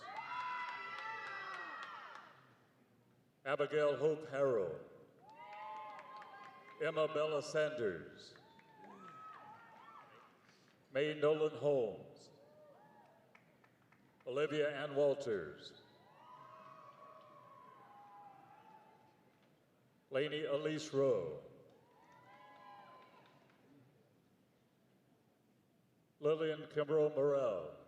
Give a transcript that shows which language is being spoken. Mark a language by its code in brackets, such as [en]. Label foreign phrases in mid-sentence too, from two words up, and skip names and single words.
[en] Abigail Hope Harrow, Emma Bella Sanders, Mae Nolan Holmes, Olivia Ann Walters, Lainey Elise Rowe, Lillian Kimbrough Morrell,